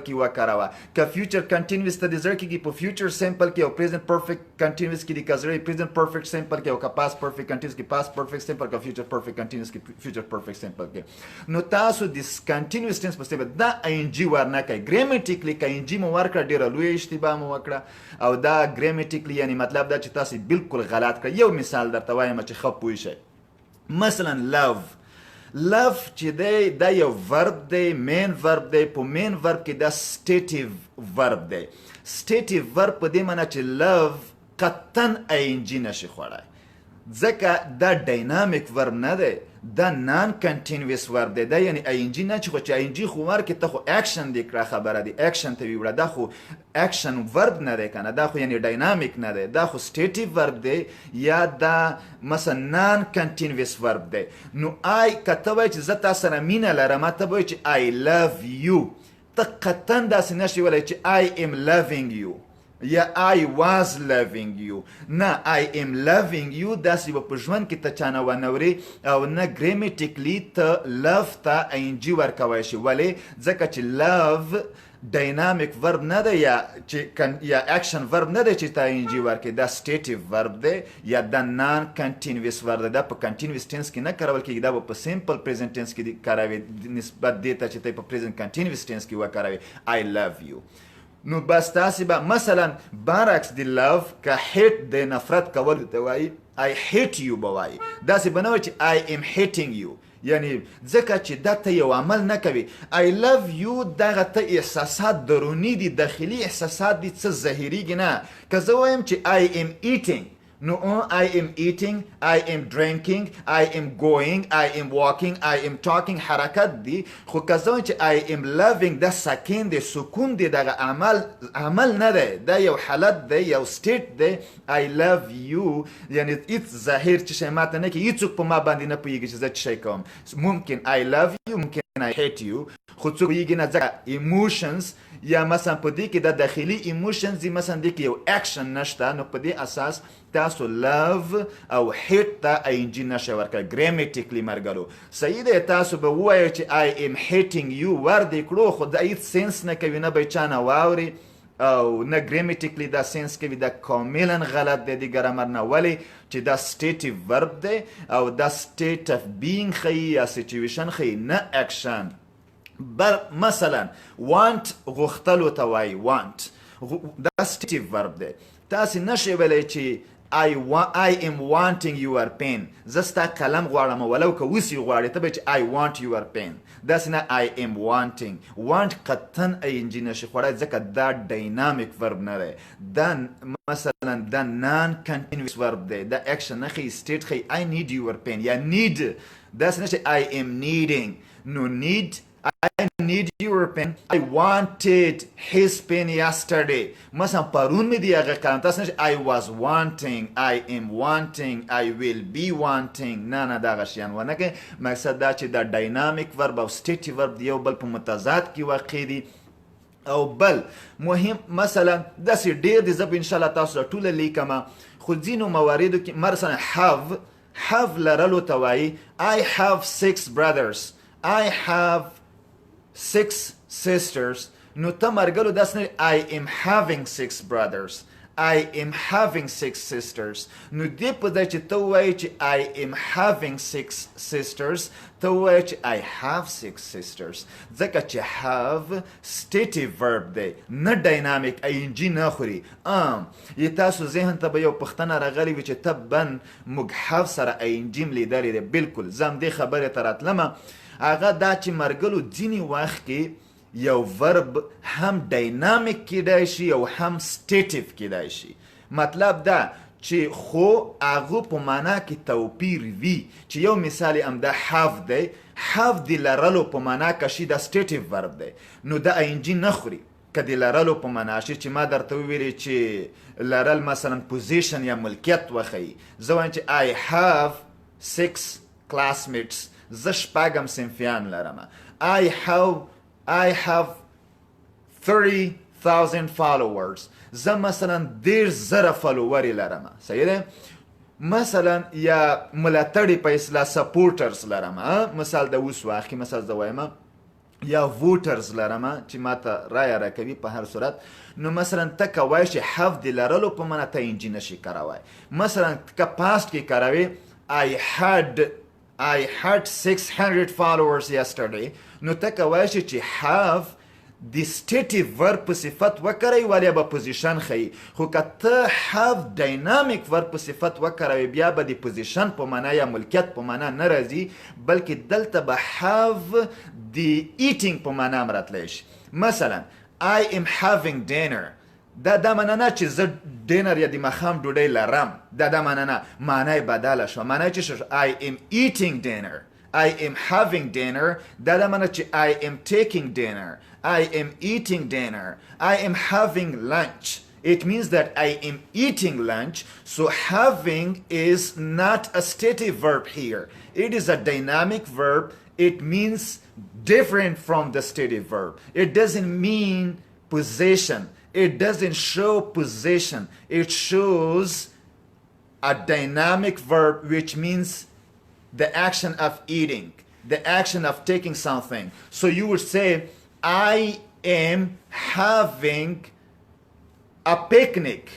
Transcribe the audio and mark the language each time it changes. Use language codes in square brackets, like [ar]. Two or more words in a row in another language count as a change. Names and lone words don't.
[ps] کې وکاروه که [en] future continuous [ps] ته د زړه کیږي په [en] future simple [ps] کې او [en] present perfect continuous [ps] کې د کزړه [en] present perfect simple [ps] کې او که [en] past perfect continuous [ps] کې [en] past perfect simple [ps] که [en] future perfect continuous [ps] کې [en] future perfect simple [ps] کې نو تاسو د [en] continuous tense [ps] په ستې دا ing ورنه کوي ګرامیټیکلی که ing مو ورکړه ډیره لویه اشتباه مو وکړه او دا ګرامیټیکلی یعنی مطلب دا چې تاسو بالکل غلط کړئ یو مثال درته وایم چې ښه پوه شئ مثلا love چې دی دا یو ورب دی [en] main verb [ps] دی په [en] main verb [ps] کې دا [en] stative verb [ps] دی [en] stative verb [ps] په دې معنی چې love قطعا ing نشي خوړی ځکه دا [en] dynamic verb [ps] نه دی دا [en] non continuous verb [ps] دی دا یعنی ing نه چې خو چې ing خو ورکې ته خو اکشن دی کړه خبره دی اکشن ته ویوړه دا خو [en] action verb [ps] نه دی کنه دا خو یعنی ډاینامیک نه دی دا خو [en] stative verb [ps] دی یا دا مثلا [en] non continuous verb [ps] دی نو که ته وایې چې زه تا سره مینه لرم ته به وایې چې [en] I love you [ps] ته قطعا داسې نشي ویلی چې [en] I am loving you [ps] یا [en] I was loving you [ps] نه [en] I am loving you [ps] داسې به په ژوند کې ته چانه ونورې او نه ګرامیټیکلی ته love ته ing ورکوی شي ولې ځکه چې [en] love dynamic verb [ps] نه ده یا [en] action verb [ps] نه ده چې تا انجی ورکې دا [en] stative verb [ps] ده یا دا [en] non continuous verb [ps] ده دا په [en] continuous tense [ps] کې نه کارول کېږي دا په [en] simple present tense [ps] کې کاروي نسبت دې ته چې ته په [en] present continuous tense [ps] کې وکاروي [en] I love you. [ps] نو بس تاسې به مثلا برعکس د love که hate د نفرت کولو ته وایي [en] I hate you [ps] به وایي داسې به نه وایي چې [en] I am hating you [ps] یعنی ځکه چې دا ته یو عمل نه کوي [en] I love you [ps] دغه ته احساسات دروني دي داخلي احساسات دي څه ظاهریږي نه که زه وایم چې [en] I am eating [ps] نو [en] I am eating I am drinking I am going I am walking I am talking [ps] حرکت دی خو که زه وایم چې [en] I am loving [ps] دا سکین دی سکون دی دغه عمل نه دی دا یو حالت دی یو state دی [en] I love you [ps] یعنی هیڅ ظاهر چې شی ماته نه کوي هیڅوک په ما باندې نه پوهېږي چې زه څه شی کوم ممکن [en] I love you [ps] ممکن [en] I hate you [ps] خو څوک پوهېږي نه ځکه emotions یا مثلا په دې کې د داخلي emotions دي مثلا دې کې یو action نشته نو په دې اساس تاسو love او hate ته ing نشئ ورکړئ grammatically مرګلو صحیح دی تاسو به ووایئ چې [en] I am hating you [ps] ور دې کړو خو دا هیڅ سنس نه کوي نه به چا نه واوري او نه grammatically دا سنس کوي دا کاملا غلط دی د ګرامر نه ولې چې دا [en] stative verb [ps] دی او دا [en] state of being [ps] ښیي یا situation ښیي نه action بل مثلا want غوښتلو ته وایي want دا stative verb دی تاسې نشئ ویلی چې [en] I am wanting your pen [ps] زه ستا قلم غواړم ولو که اوس یې غواړې ته به چې [en] I want your pen [ps] داسې نه [en] I am wanting [ps] want قطعا ing نشي خوړی ځکه دا [en] dynamic verb [ps] نه دی دا مثلا دا [en] non continuous verb [ps] دی دا action نه ښیي state ښیي [en] I need your pen [ps] یا need داسې نه چې [en] I am needing no need I need your pen. I wanted his pen yesterday. [ps] مثلا پرون می دی هغه قلم تاسو نشه [en] I was wanting I am wanting I will be wanting [ps] نه دغه شیان ونه کې مقصد دا چې دا [en] dynamic verb [ps] او [en] stative verb [ps] یو بل په متضاد کې واقع دي او بل مهم مثلا داسې ډېر دي زه به انشاءالله تاسو ته ټوله لیکمه خو ځینو مواردو کې مثلا have لرلو ته وایي [en] I have 6 brothers I have 6 sisters [ps] نو ته مرګلو داس نه [en] I am having 6 brothers I am having 6 sisters [ps] نو دې په ځای چې ته ووایې چې [en] I am having [ps] 6 sisters ته ووایې چې [en] I have 6 sisters [ps] ځکه چې have [en] stative verb [ps] دی نه dynamic ing نه خوري یې تاسو ذهن ته به یو پوښتنه راغلې وي چې ته بن موږ have سره ing لیدلی دی بلکل زه همدې خبرې ته راتلمه هغه دا چې مرګلو ځینې وخت کې یو ورب هم ډاینامیک کیدای شي او هم سټیټیو کیدای شي مطلب دا چې خو هغه په معنا کې توپیر وي چې یو مثال همدا have دی have د لرلو په معنا کې شي دا [en] stative verb [ps] دی نو دا ing نه خوري که د لرلو په معنا شي چې ما درته وویلې چې لرل مثلا پوزیشن یا ملکیت وښیي زه وایم چې [en] I have [ps] 6 classmates زه شپږم صنفیان لرم [en] I have 30,000 followers [ps] زه مثلا 10,000 فالووري لرم صحیح ده مثلا یا ملاتړي په اصطلاح سپورټرز لرم مثال د اوس واخلي مثال زه وایم یا ووټرز لرم چې ماته رایه راکوي په هر صورت نو مثلا ته کوای شي have د لرلو په معنا ته ing نشي کاروای مثلا که پاست کې کاروي [en] I had 600 followers yesterday [ps] نو ته کوای شي چې have د [en] stative verb [ps] په صفت وکړئ ولې به پوزیشن ښیي خو که ته have [en] dynamic verb [ps] په صفت وکړئ بیا به د پوزیشن په معنا یا ملکیت په معنا نه راځي بلکې دلته به have د eating په معنا هم راتلی شي مثلا [en] I am having dinner [ps] دا معنا نه چې زه ډینر یا د ماښام ډوډۍ لرم دا معنا نه معنی بدله شوه معنی چې شو [en] I am eating dinner I am having dinner [ps] دا معنا چې [en] I am taking dinner I am eating dinner I am having lunch it means that I am eating lunch so having is not a stative verb here it is a dynamic verb it means different from the stative verb it doesn't mean possession it doesn't show possession it shows a dynamic verb which means the action of eating the action of taking something so you would say I am having a picnic.